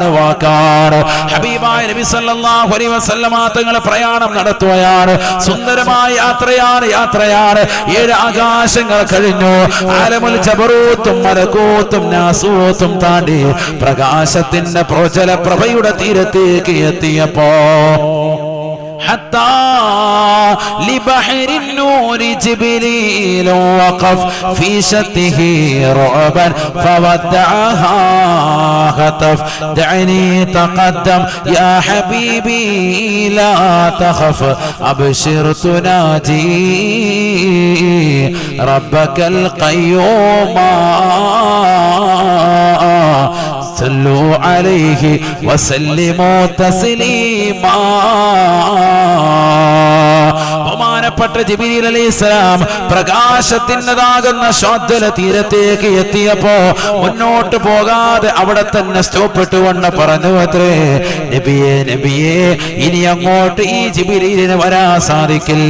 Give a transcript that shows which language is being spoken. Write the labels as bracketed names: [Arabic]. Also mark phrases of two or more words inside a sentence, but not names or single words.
[Malayalam] ഹബീബായ നബി [Arabic] صلى الله عليه وسلم [Malayalam] തങ്ങൾ പ്രയാണം നടത്തുകയാണ്. സുന്ദരമായ യാത്രയാണ്. 7 ആകാശങ്ങൾ കഴിഞ്ഞു. [Arabic] عالم الجبروت [Malayalam] മലകൂത്തും നാസൂത്തും താണ്ടി പ്രകാശത്തിന്റെ പ്രോജ്വല പ്രഭയുടെ തീരത്തേക്ക് എത്തിയപ്പോ [Arabic] حتى لبحر النور جبريل وقف في شته رعبا فودعها هتف دعني تقدم يا حبيبي لا تخف أبشر تناجي ربك القيوم صلوا عليه وسلموا تسليما. [Malayalam] ബഹുമാനപ്പെട്ട ജിബ്രീൽ അലൈഹിസ്സലാം പ്രകാശത്തിൻ്റെതാകുന്ന ശോദ്ധല തീരത്തേക്ക് എത്തിയപ്പോ മുന്നോട്ട് പോകാതെ അവിടെ തന്നെ സ്റ്റോപ്പിട്ടുകൊണ്ട് പറഞ്ഞു അത്രേ, നബിയേ ഇനി അങ്ങോട്ട് ഈ ജിബ്രീലിന് വരാൻ സാധിക്കില്ല.